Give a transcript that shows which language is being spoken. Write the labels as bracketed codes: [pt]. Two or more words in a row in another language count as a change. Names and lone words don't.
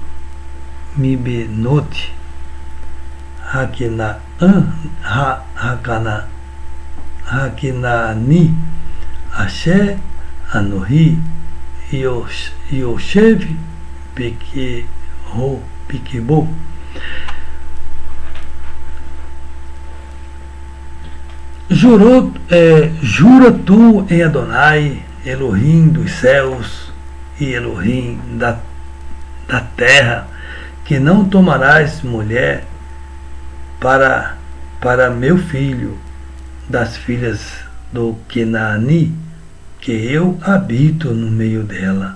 [he] מבנות הכנעני אשר אנכי יושב בקרבו. [pt] Jura tu em Adonai, Elohim dos céus e Elohim da terra, que não tomarás mulher para meu filho das filhas do Kenaani, que eu habito no meio dela.